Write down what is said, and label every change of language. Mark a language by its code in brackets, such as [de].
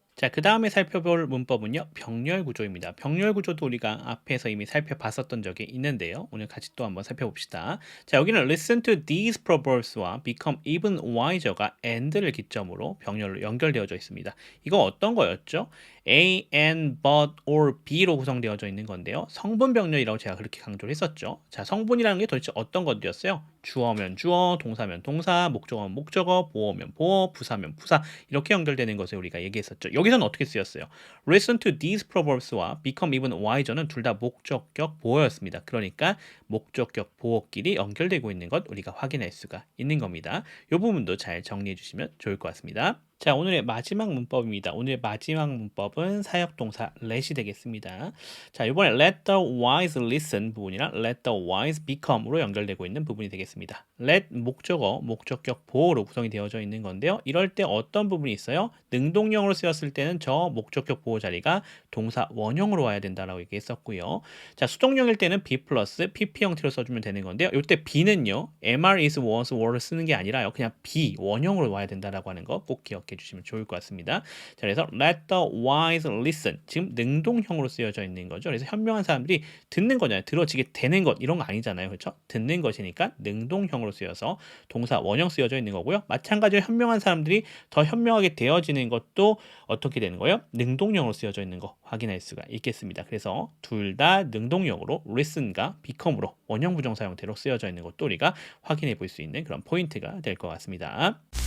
[ko] 자, 그 다음에 살펴볼 문법은요. 병렬 구조입니다. 병렬 구조도 우리가 앞에서 이미 살펴봤었던 적이 있는데요. 오늘 같이 또 한번 살펴봅시다. 자, 여기는 [en] listen to these proverbs [ko] 와 [en] become even wiser [ko] 가 and를 기점으로 병렬로 연결되어져 있습니다. 이거 어떤 거였죠? A, N, but, or, B로 구성되어져 있는 건데요. 성분 병렬이라고 제가 그렇게 강조를 했었죠. 자, 성분이라는 게 도대체 어떤 것들이었어요? 주어면 주어, 동사면 동사, 목적어면 목적어, 보어면 보어, 부사면 부사 이렇게 연결되는 것을 우리가 얘기했었죠. 여기서는 어떻게 쓰였어요? [en] Listen to these proverbs와 become even wiser는 [ko] 둘 다 목적격 보어였습니다. 그러니까 목적격 보어끼리 연결되고 있는 것 우리가 확인할 수가 있는 겁니다. 이 부분도 잘 정리해 주시면 좋을 것 같습니다. 자, 오늘의 마지막 문법입니다. 오늘의 마지막 문법은 사역동사 let이 되겠습니다. 자, 이번에 [en] let the wise listen [ko] 부분이랑 [en] let the wise become [ko] 으로 연결되고 있는 부분이 되겠습니다. let 목적어, 목적격 보어로 구성이 되어져 있는 건데요. 이럴 때 어떤 부분이 있어요? 능동형으로 쓰였을 때는 저 목적격 보어 자리가 동사 원형으로 와야 된다라고 얘기했었고요. 자, 수동형일 때는 be 플러스 pp 형태로 써주면 되는 건데요. 이때 be는요, mr, is, was, were를 쓰는 게 아니라요. 그냥 be 원형으로 와야 된다라고 하는 거 꼭 기억해 주시면 좋을 것 같습니다. 자, 그래서 [en] let the wise listen. [ko] 지금 능동형으로 쓰여져 있는 거죠. 그래서 현명한 사람들이 듣는 거잖아요. 들어지게 되는 것 이런 거 아니잖아요. 그렇죠? 듣는 것이니까 능동형으로 쓰여서 동사 원형 쓰여져 있는 거고요. 마찬가지로 현명한 사람들이 더 현명하게 되어지는 것도 어떻게 되는 거예요? 능동형으로 쓰여져 있는 거 확인할 수가 있겠습니다. 그래서 둘 다 능동형으로 listen과 become으로 원형 부정사 형태로 쓰여져 있는 것도 우리가 확인해 볼 수 있는 그런 포인트가 될 것 같습니다.